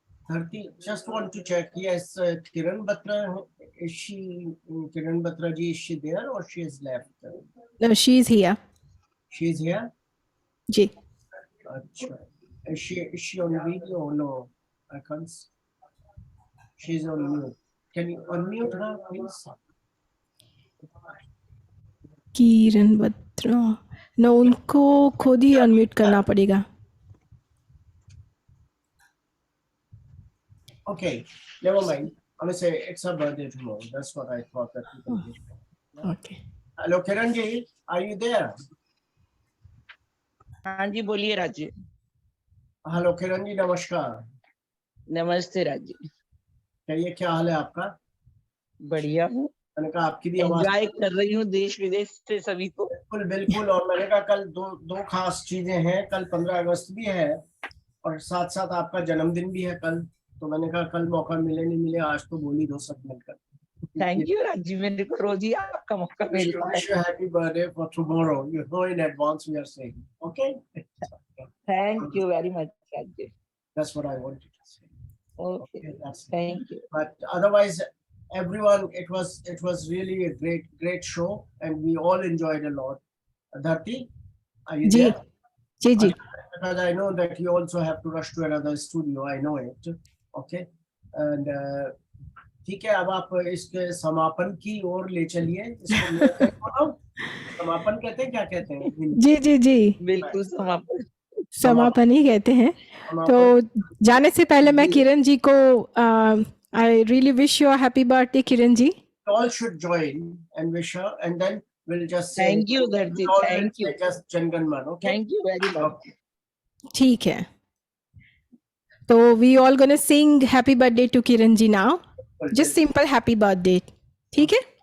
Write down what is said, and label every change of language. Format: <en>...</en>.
<en>Dharti, just want to check, yes, Kiran Batra, is she, Kiran Batra ji, is she there or she is left? No, she is here. She is here?</en> <hi>Ji.</hi> <en>Achha. Is she on video or no? I can't see. She's on mute. Can you unmute her, please?</en> <hi>किरण बत्रा, न उनको खुद ही unmute करना पड़ेगा।</hi> <en>Okay, never mind. I'm gonna say it's her birthday tomorrow. That's what I thought that you can do. Okay. Hello, Kiran ji, are you there?</en> <hi>हाँ जी, बोलिए Raj ji. Hello Kiran ji, नमस्कार। नमस्ते राज जी। कहिए, क्या हाल है आपका? बढ़िया हूँ। मैंने कहा आपकी भी आवाज एंजॉय कर रही हूँ देश विदेश से सभी को। बिल्कुल बिल्कुल, और मैंने कहा कल दो खास चीजें हैं, कल 15 अगस्त भी है और साथ साथ आपका जन्मदिन भी है कल, तो मैंने कहा कल मौका मिले नहीं मिले, आज तो बोल ही दो सब मिलकर। थैंक यू राज जी, मेरे को रोज ही आपका मौका मिलता है।</hi> <en>Wish you happy birthday for tomorrow. You know in advance we are saying. Okay? Thank you very much Raj ji. That's what I wanted to say. Okay, that's it. thank you. But otherwise, everyone, it was really a great show and we all enjoyed a lot. Dharti, are you</en> <hi>ji</hi> <en>there?</en> <hi>Ji ji.</hi> <en>Because I know that you also have to rush to another studio. I know it. Okay?</en> <hi>And ठीक है, अब आप इसके समापन की ओर ले चलिए। इसको समापन कहते हैं, क्या कहते हैं? जी जी जी, बिल्कुल समापन ही कहते हैं। तो जाने से पहले मैं किरण जी को</hi> <en>I really wish you a happy birthday</en> <hi>Kiran ji.</hi> <en>All should join and wish her, and then we'll just say thank you Dharti, thank you, just Jangan Man. Okay, thank you very much.</en> <hi>ठीक है, तो</hi> <en>we all gonna sing happy birthday to Kiran ji now, just simple happy birthday,</en> <hi>ठीक है?</hi>